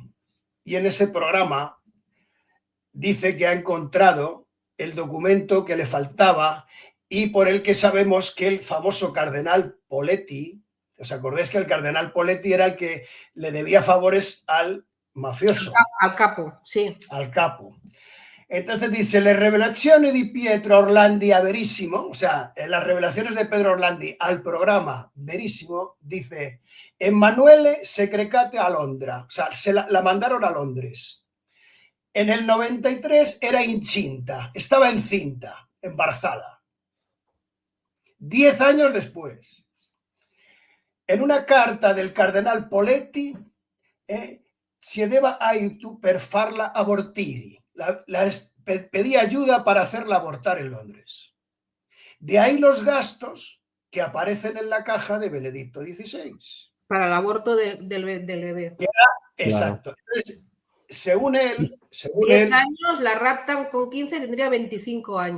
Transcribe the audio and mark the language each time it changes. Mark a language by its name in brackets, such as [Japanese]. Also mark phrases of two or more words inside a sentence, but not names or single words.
[Spanish] Y en ese programa dice que ha encontrado el documento que le faltaba y por el que sabemos que el famoso cardenal Poletti, ¿os acordáis que el cardenal Poletti era el que le debía favores al mafioso? Al capo, sí. Al capo. Entonces dice, [Italian] le revelazioni di Pietro Orlandi a Verissimo, [Spanish] o sea, en las revelaciones de Pedro Orlandi al programa Verissimo, dice, [Italian] Emanuele Secrecate a Londra, [Spanish] o sea, la mandaron a Londres. En el 93 [Italian] era incinta, [Spanish] estaba encinta, embarazada. 10 años después. En una carta del cardenal Poletti, [Italian] chiedeva aiuto per farla abortire. [Spanish] Pedía ayuda para hacerla abortar en Londres. De ahí los gastos que aparecen en la caja de Benedicto XVI. Para el aborto del bebé. Exacto. Entonces, según él... 10 años, la raptan con 15, tendría 25 años.